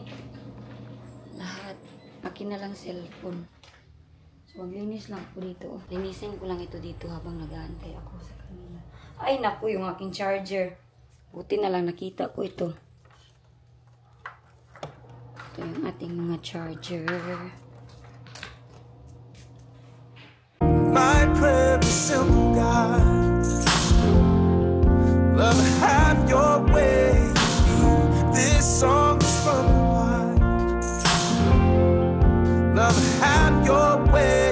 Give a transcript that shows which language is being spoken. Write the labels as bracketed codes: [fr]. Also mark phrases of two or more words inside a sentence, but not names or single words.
[tl] Lahat. Akin na lang cellphone. So, maglinis lang po dito. Linisin ko lang ito dito habang nag-aantay ako sa kanila. Ay, naku, yung aking charger. Buti na lang nakita ko ito. Ito yung ating mga charger. [en] My prayer is simple, God. Love, have your way. This song is from the heart. Love, have your way.